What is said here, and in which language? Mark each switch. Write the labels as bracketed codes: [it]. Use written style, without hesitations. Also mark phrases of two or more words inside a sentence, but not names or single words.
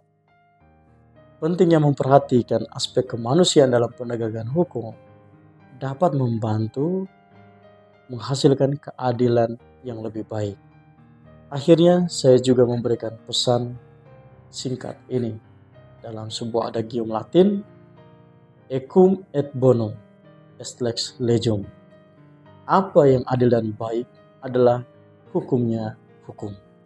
[id] Pentingnya memperhatikan aspek kemanusiaan dalam penegakan hukum dapat membantu menghasilkan keadilan yang lebih baik. Akhirnya saya juga memberikan pesan singkat ini dalam sebuah adagium Latin, [la] Ecum et bonum est lex legum. [id] Apa yang adil dan baik adalah hukumnya hukum.